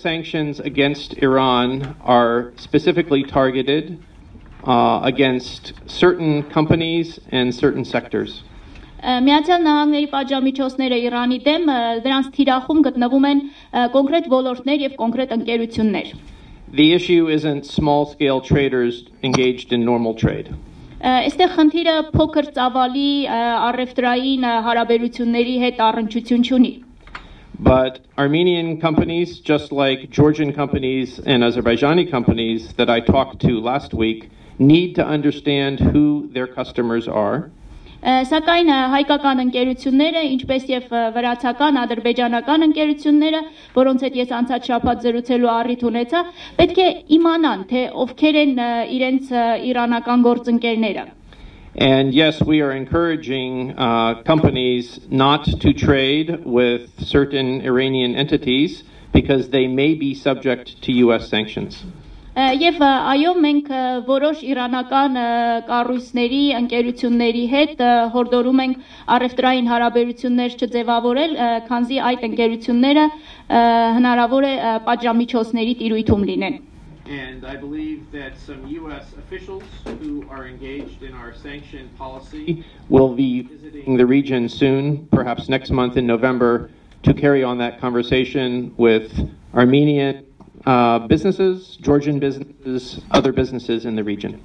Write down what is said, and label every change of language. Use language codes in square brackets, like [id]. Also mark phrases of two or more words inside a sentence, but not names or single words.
[en] sanctions against Iran are specifically targeted against certain companies and certain sectors. [hy] Միացյալ Նահանգների պատժամիջոցները Իրանի դեմ դրանց թիրախում գտնվում են կոնկրետ ոլորտներ եւ կոնկրետ ընկերություններ. [en] The issue isn't small-scale traders engaged in normal trade. [hy] Այստեղ խնդիրը փոքր ծավալի առևտրային հարաբերությունների հետ առնչություն չունի. [en] But Armenian companies, just like Georgian companies and Azerbaijani companies that I talked to last week, need to understand who their customers are. [hy] Սակայն հայկական ընկերությունները, ինչպես եւ վրացական, ադրբեջանական ընկերությունները, որոնց հետ ես անցած շաբաթ զրուցելու առիթ ունեցա, պետք է իմանան, թե ովքեր են իրենց իրանական գործընկերները. [en] And yes, we are encouraging companies not to trade with certain Iranian entities because they may be subject to U.S. sanctions. [hy] Եվ այո, մենք որոշ իրանական կառույցների, ընկերությունների հետ հորդորում ենք առևտրային հարաբերություններ չձևավորել, քանզի այդ ընկերությունները հնարավոր է պատժամիջոցների տիրույթում լինեն. [en] And I believe that some U.S. officials who are engaged in our sanction policy will be visiting the region soon, perhaps next month in November, to carry on that conversation with Armenian businesses, Georgian businesses, other businesses in the region.